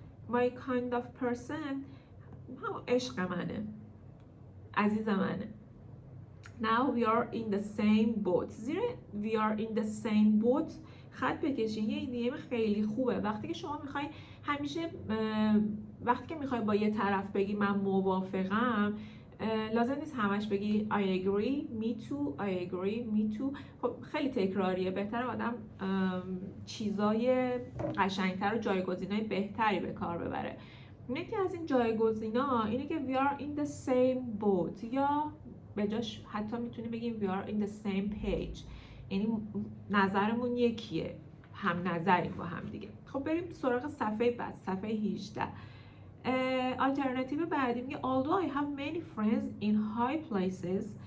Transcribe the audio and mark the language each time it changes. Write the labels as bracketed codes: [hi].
[en] My kind of person [fa] هم عشق منه، عزیز منه. [en] Now we are in the same boat. زیر we are in the same boat [fa] خط بکشین. یه ایدیم خیلی خوبه وقتی که شما میخوای همیشه وقتی که میخوای با یه طرف بگی من موافقم، لازم نیست همش بگی [en] I agree, me too, [fa] I agree, me too. خب خیلی تکراریه، بهتره آدم چیزای قشنگتر و جایگزینای بهتری به کار ببره. یکی از این جایگزینا اینه که [en] we are in the same boat، [fa] یا به جاش حتی میتونیم بگیم [en] we are in the same page، [fa] یعنی نظرمون یکیه، هم نظریم با هم دیگه. خب بریم سراغ صفحه بعد، صفحه 18. آلترناتیو بعدی میگه [en] although I have many friends in high places.